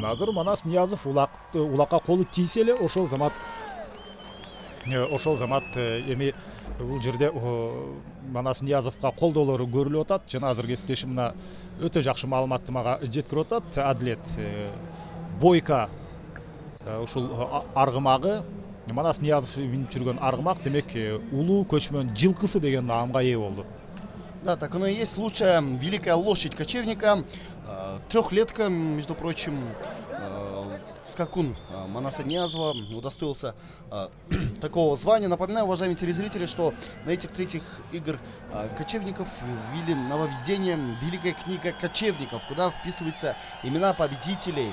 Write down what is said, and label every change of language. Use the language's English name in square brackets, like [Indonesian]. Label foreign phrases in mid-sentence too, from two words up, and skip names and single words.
[Kyrgyz] Азыр Манас Ниязов улакка колу тийсе эле ошол замат эми бул жерде Манас Ниязовго колдоолору көрүлүп атат. Жана азыр кесиптешим мына өтө жакшы маалыматты мага жеткирип атат. Адлет Бойка ушул аргымагы Манас Ниязов минип жүргөн аргымак, демек улуу көчмөн жылкысы деген наамга ээ болду. [Russian] Да, так оно и есть. Лучшая великая лошадь кочевника. Трехлетка, между прочим, скакун Манаса Ниязова удостоился такого звания. Напоминаю, уважаемые телезрители, что на этих третьих игр кочевников ввели нововведение «Великая книга кочевников», куда вписываются имена победителей.